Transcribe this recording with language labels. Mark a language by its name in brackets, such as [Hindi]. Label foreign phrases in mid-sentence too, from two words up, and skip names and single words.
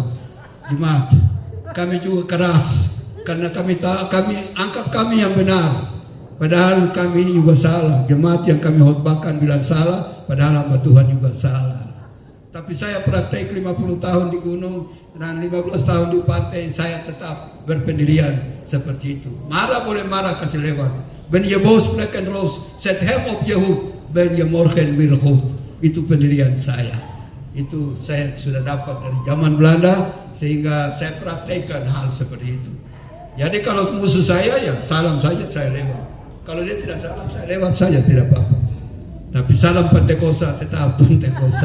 [Indonesian] Jemaat, kami juga keras, karena kami tahu, kami anggap kami yang benar. Padahal kami ini juga salah. Jemaat yang kami khotbahkan bilang salah, padahal hamba Tuhan juga salah. Tapi saya praktek 50 tahun di gunung dan 15 tahun di pantai, saya tetap berpendirian seperti itu. Marah boleh marah, kasih lewat. [Dutch] Ben je boos plekken roos, zet hem op je hoed, ben je morgen weer goed. [Indonesian] Itu pendirian saya. Itu saya sudah dapat dari zaman Belanda, sehingga saya praktekkan hal seperti itu. Jadi kalau musuh saya, ya salam saja, saya lewat. Kalau dia tidak salam, saya lewat saja, tidak apa-apa. Tapi salam Pantekosta, tetap Pantekosta.